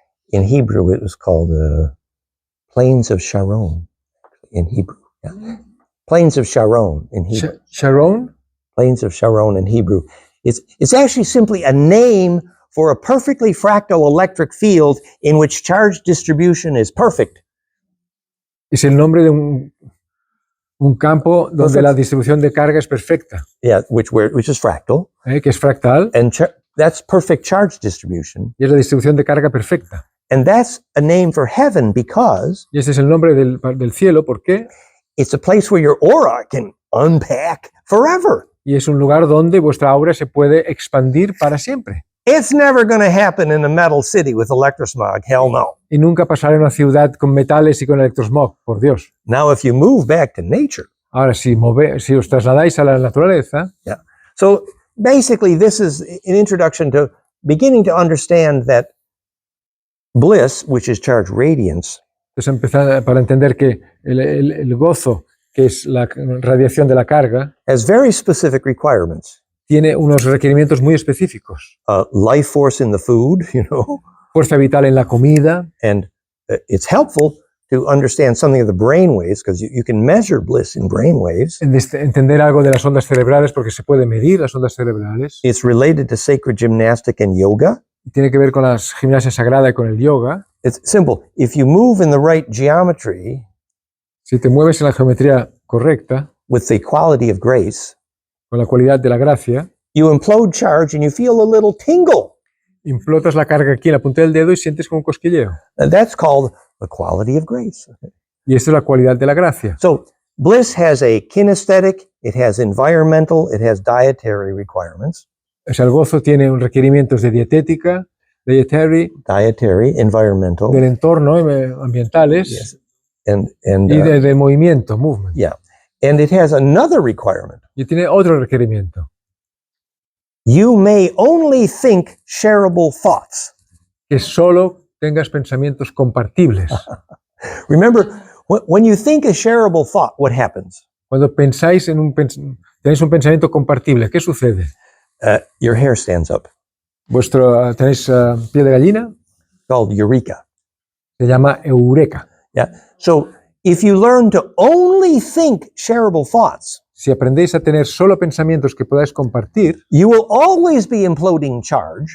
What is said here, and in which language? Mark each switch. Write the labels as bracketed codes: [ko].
[en] In Hebrew, it was called Plains of Sharon. In Hebrew, yeah. Plains of Sharon in Hebrew. Sharon? Plains of Sharon in Hebrew. It's actually simply a name for a perfectly fractal electric field in which charge distribution is perfect. [es] Es el nombre de un campo donde la distribución de carga es perfecta. [en] Yeah, which is fractal. [es] Que es fractal. [en] And that's perfect charge distribution. [es] Y es la distribución de carga perfecta. [en] And that's a name for heaven because. [es] Y ese es el nombre del cielo, ¿por qué? [en] It's a place where your aura can unpack forever. [es] Y es un lugar donde vuestra aura se puede expandir para siempre. [en] It's never going to happen in a metal city with electrosmog. Hell no. [es] Y nunca pasará en una ciudad con metales y con electrosmog, por Dios. [en] Now, if you move back to nature. [es] Ahora, si os trasladáis a la naturaleza. [en] Yeah. So basically, this is an introduction to beginning to understand that bliss, which is charge radiance. [es] Entonces, empezar para entender que el gozo, que es la radiación de la carga, [en] has very specific requirements. [es] Tiene unos requerimientos muy específicos. [en] Life force in the food, [es] Fuerza vital en la comida. [en] And it's helpful, to understand something of the brain waves, because you can measure bliss in brain waves. [es] Entender algo de las ondas cerebrales porque se puede medir las ondas cerebrales. [en] It's related to sacred gymnastic and yoga. [es] Tiene que ver con la gimnasia sagrada y con el yoga. [en] It's simple. If you move in the right geometry [es] Si te mueves en la geometría correcta, [en] with the quality of grace, [es] con la cualidad de la gracia, [en] you implode charge and you feel a little tingle. [es] implotas la carga aquí en la punta del dedo y sientes como un cosquilleo. [en] And that's called the quality of grace. [es] Y esto es la cualidad de la gracia. [en] So bliss has a kinesthetic, it has environmental, it has dietary requirements. [es] O sea, el gozo tiene un requerimientos de dietética, dietary, [en] Environmental. [es] del entorno, ambientales, [en] Yes. And [es] y de movimiento, movement. [en] yeah. And it has another requirement. [es] Y tiene otro requerimiento, [en] You may only think shareable thoughts. [es] que solo tengas pensamientos compartibles. [en] Remember, when you think a shareable thought, what happens? [es] Cuando pensáis en tenéis un pensamiento compartible, ¿qué sucede? [en] Your hair stands up. [es] Tenéis piel de gallina, [en] Called eureka. [es] se llama eureka. [en] Yeah. So if you learn to only think shareable thoughts, [es] Si aprendéis a tener solo pensamientos que podáis compartir, [en] you will always be imploding charge